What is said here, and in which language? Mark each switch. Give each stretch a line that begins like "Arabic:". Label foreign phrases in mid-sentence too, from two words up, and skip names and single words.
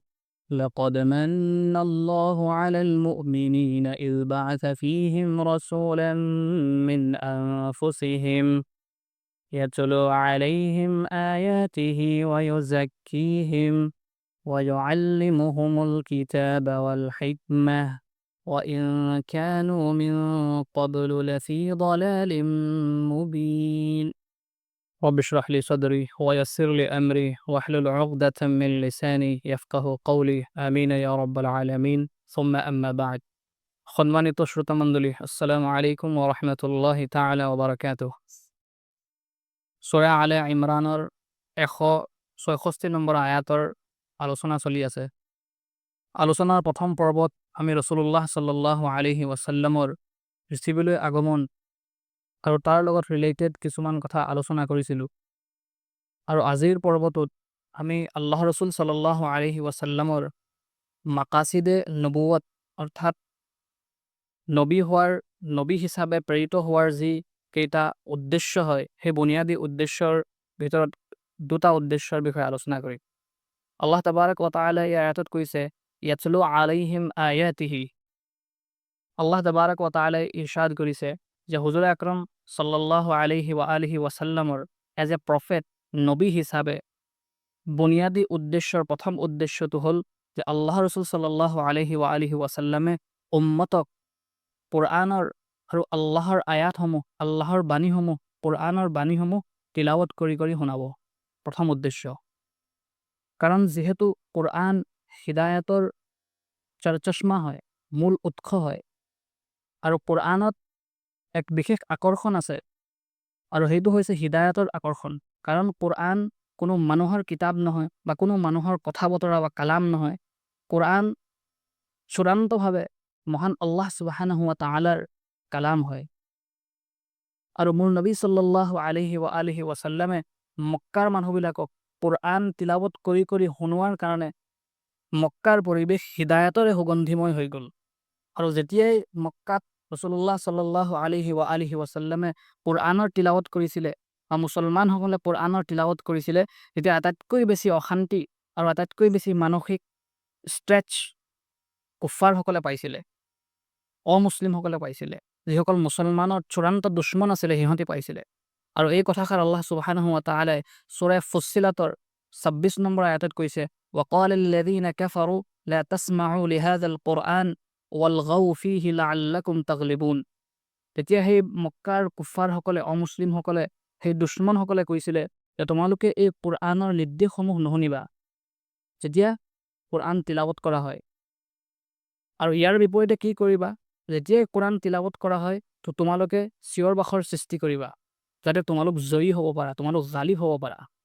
Arabic: لقد من الله على المؤمنين إذ بعث فيهم رسولا من أنفسهم يتلو عليهم آياته ويزكيهم ويعلمهم الكتاب والحكمة وإن كانوا من قبل لفي ضلال مبين. رب اشرح لي صدري ويسر لي أمري واحلل عقدة من لساني يفقه قولي آمين يا رب العالمين ثم أما بعد.
Assamese: সম্মানিত শ্রোতামণ্ডলী,
Arabic: السلام عليكم ورحمة الله تعالى وبركاته.
Assamese: সূরা আলে ইমৰানৰ ১৬৬ নম্বৰ আয়াতৰ আলোচনা চলি আছে। আলোচনাৰ প্ৰথম পৰ্বত আমি
Arabic: رسول الله صلى الله عليه وسلم
Assamese: পৃথিৱীলৈ আগমন আৰু তাৰ লগত ৰিলেটেড কিছুমান কথা আলোচনা কৰিছিলোঁ। আৰু আজিৰ পৰ্বটোত আমি
Arabic: الله رسول صلى الله عليه وسلم مقاصد النبوة,
Assamese: অৰ্থাৎ নবী হিচাপে প্ৰেৰিত হোৱাৰ যি কেইটা উদ্দেশ্য হয়, সেই বুনিয়াদী উদ্দেশ্যৰ ভিতৰত দুটা উদ্দেশ্যৰ বিষয়ে আলোচনা কৰিম। আল্লাহ
Arabic: تبارك وتعالى
Assamese: এই আয়াতত কৈছে,
Arabic: يتلو عليهم آياته.
Assamese: আল্লাহ
Arabic: تبارك وتعالى
Assamese: ইৰশাদ কৰিছে যে
Urdu: حضور اکرم
Arabic: صلى الله عليه وآله وسلم
English: as a prophet,
Assamese: নবী হিচাপে বুনিয়াদী উদ্দেশ্যৰ প্ৰথম উদ্দেশ্যটো হ'ল যে
Arabic: الله رسول صلى الله عليه وآله وسلم
Assamese: উম্মতক কুৰআনৰ আৰু আল্লাহৰ আয়াতসমূহ, আল্লাহৰ বাণীসমূহ, কুৰআনৰ বাণীসমূহ তিলাৱত কৰি কৰি শুনাব। প্ৰথম উদ্দেশ্য। কাৰণ যিহেতু কুৰআন হিদায়াতৰ চৰচষ্মা হয়, মূল উৎস হয়, আৰু কুৰআনত এক বিশেষ আকৰ্ষণ আছে, আৰু সেইটো হৈছে হিদায়াতৰ আকৰ্ষণ। কাৰণ কুৰআন কোনো মানুহৰ কিতাপ নহয় বা কোনো মানুহৰ কথা বতৰা বা কালাম নহয়। কুৰআন চূড়ান্তভাৱে মহান আল্লাহ
Arabic: سبحانه وتعالى
Assamese: কালাম হয়। আৰু মোৰ নবী
Arabic: صلى الله عليه وآله وسلم
Assamese: মক্কাৰ মানুহবিলাকক কুৰআন তিলাৱত কৰি কৰি শুনোৱাৰ কাৰণে মক্কাৰ পৰিৱেশ হিদায়াতৰে সুগন্ধিময় হৈ গ'ল। আৰু যেতিয়াই মক্কাত
Arabic: رسول الله صلى الله عليه وآله وسلم
Assamese: কুৰআনৰ তিলাৱত কৰিছিলে বা মুছলমানসকলে কুৰআনৰ তিলাৱত কৰিছিলে, তেতিয়া আটাইতকৈ বেছি অশান্তি আৰু আটাইতকৈ বেছি মানসিক ষ্ট্ৰেচ কুফাৰসকলে পাইছিলে, অমুছলিমসকলে পাইছিলে। যিসকল মুছলমানৰ চূড়ান্ত দুশ্মন আছিলে, সিহঁতি পাইছিলে। আৰু এই কথাষাৰ আল্লাহ
Arabic: سبحانه وتعالى
Assamese: সূৰা ফুssiলাতৰ ২৬ নম্বৰ আয়াতত কৈছে,
Arabic: وقال الذين كفروا لا تسمعوا لهذا القرآن والغوا فيه لعلكم تغلبون.
Assamese: তেতিয়া সেই মক্কাৰ কুফাৰসকলে, অমুছলিমসকলে, সেই দুশ্মনসকলে কৈছিলে যে তোমালোকে এই কুৰআনৰ নিৰ্দেশসমূহ নুশুনিবা যেতিয়া কুৰআন তিলাৱত কৰা হয়। আৰু ইয়াৰ বিপৰীতে কি কৰিবা? যেতিয়াই কুৰআন তিলাৱত কৰা হয়, তো তোমালোকে চিঞৰ বাখৰ সৃষ্টি কৰিবা, যাতে তোমালোক জয়ী হ'ব পাৰা, তোমালোক গালিব হ'ব পাৰা।